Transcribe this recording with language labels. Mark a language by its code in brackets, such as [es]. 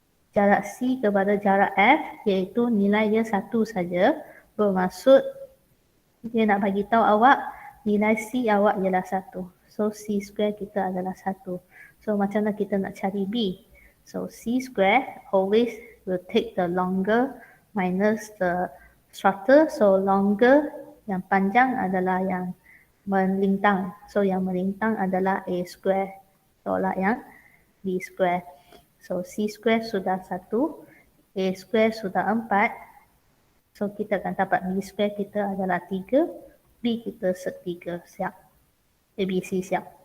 [ms] jarak C kepada jarak F, iaitu nilai dia 1 saja, bermaksud dia nak bagi tahu awak nilai C awak ialah 1. So C square kita adalah 1. So macam mana kita nak cari B? [en] So C square always will take the longer minus the shorter. [ms] So longer yang panjang adalah yang melintang. So yang melintang adalah A square. Tolak yang B square. So C square sudah 1, A square sudah 4. So kita akan dapat B square kita adalah 3, B kita 3, siap. ABC siap.